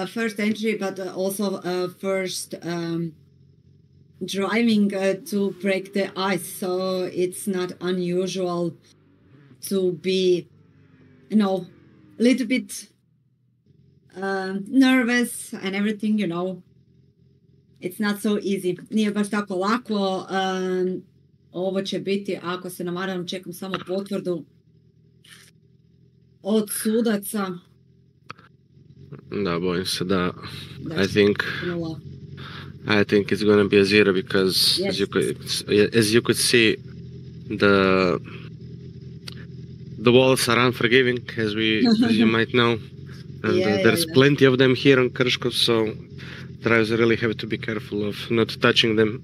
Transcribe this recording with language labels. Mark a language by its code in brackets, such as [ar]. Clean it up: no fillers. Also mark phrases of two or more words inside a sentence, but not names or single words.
[en] First entry, but also first driving to break the ice, so it's not unusual to be, a little bit nervous and everything, It's not so easy. [hr] Nije baš tako lako. ovo će biti, ako se navaram, čekam samo potvrdu od sudaca. Da, bojim se da, Da [en] I think it's going to be a zero because Yes. as you could see, the walls are unforgiving, as you might know, and there's plenty of them here on Krško, so drivers really have to be careful of not touching them.